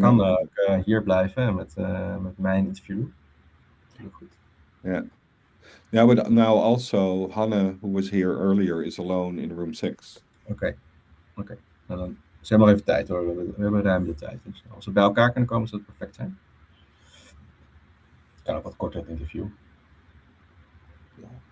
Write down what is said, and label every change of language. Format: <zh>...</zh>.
<nl>kan ook hier blijven met mijn interview. Heel goed.</nl> <en>Yeah. Yeah, but now also Hannah, who was here earlier, is alone in room 6.</en> <nl>Oké. Nou, dan zeg maar even tijd hoor. We hebben ruim de tijd. Dus als we bij elkaar kunnen komen, zou het perfect zijn. Het kan ook wat korter, het interview. Ja.</nl>